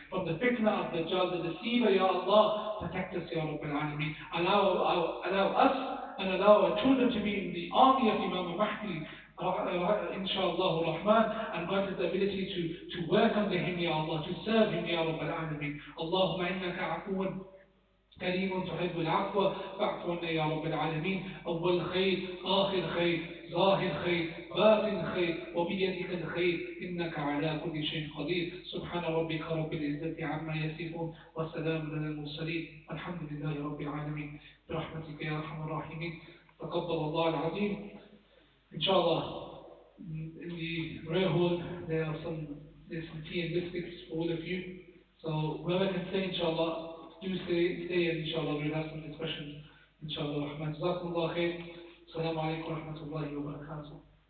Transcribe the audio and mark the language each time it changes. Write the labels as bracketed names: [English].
[English] From the fitna of Dajjal, the deceiver, Ya Allah, protect us, Ya Rabbil Alameen. Allow us and allow our children to be in the army of Imam Mahdi, inshallah rahman, and grant us the ability to work under him, Ya Allah, to serve him, Ya Rabbil Alameen. [Arabic] Allahumma innaka afuwan كريم تحب العفو فاعف عنا يا رب العالمين. أول خير، آخر خير، ظاهر خير، باطن خير، وبيدك الخير، إنك على كل شيء قدير. سبحان ربك رب العزة عما يصفون والسلام على المرسلين والحمد لله رب العالمين برحمتك يا أرحم الراحمين. تقبل الله العظيم. [English] Inshallah, in the prayer hall there's some tea and biscuits for all of you. So whoever can stay, inshallah, do stay, and inshallah we'll have some discussions. Inshallah, Rahman. Jazakumullah khair. Assalamu alaikum wa rahmatullahi wa barakatuh.